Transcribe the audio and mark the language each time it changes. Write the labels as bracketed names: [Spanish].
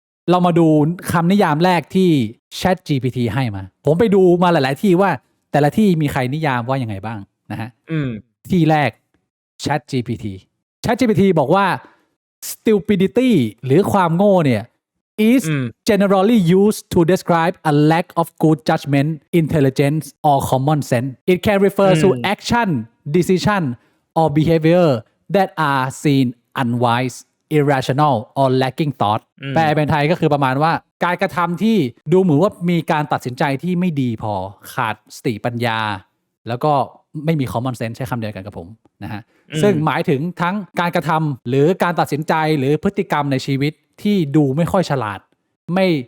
[Thai] เรามาดูคำนิยามแรกที่ ChatGPT ให้มาผมไปดูมาหลายๆที่ว่าแต่ละที่มีใครนิยามว่ายังไงบ้างนะฮะที่แรก ChatGPT บอกว่า stupidity หรือความโง่เนี่ย [English] is generally used to describe a lack of good judgment, intelligence, or common sense. It can refer to action, decision, or behavior that are seen unwise, irrational, or lacking thought. [Thai] แปลเป็นไทยก็คือประมาณว่าการกระทำที่ดูเหมือนว่ามีการตัดสินใจที่ไม่ดีพอขาดสติปัญญาแล้วก็ไม่มี common sense ใช้คำเดียวกันกับผมนะฮะซึ่งหมายถึงทั้งการกระทำหรือการตัดสินใจหรือพฤติกรรมในชีวิตที่ดูไม่ค่อยฉลาดไม่